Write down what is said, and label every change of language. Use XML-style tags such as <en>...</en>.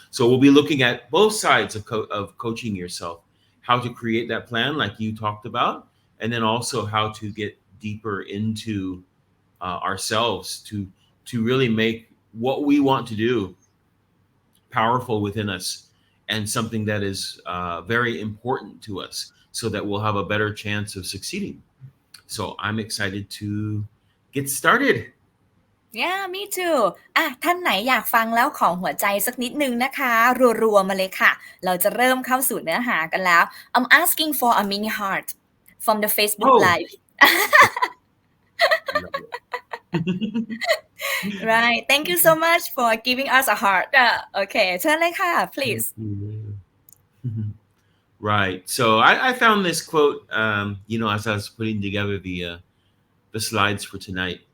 <en>So we'll be looking at both sides of coaching yourself, how to create that plan like you talked about, and then also how to get deeper into ourselves to really make what we want to do powerful within us, and something that is very important to us, so that we'll have a better chance of succeeding. So I'm excited to get started. yeah me too</en> <th>อ่ะท่านไหนอยากฟังแล้วของหัวใจสักนิดนึงนะคะรัวๆมาเลยค่ะเราจะเริ่มเข้าสู่เนื้อหากันแล้ว</th> <en>I'm asking for a mini heart from the Facebook Oh, live right thank you so much for giving us a heart okay</en> <th>เชิญเลยค่ะ</th> <en>please Right. So I found this quote, as I was putting together the slides for tonight.</en>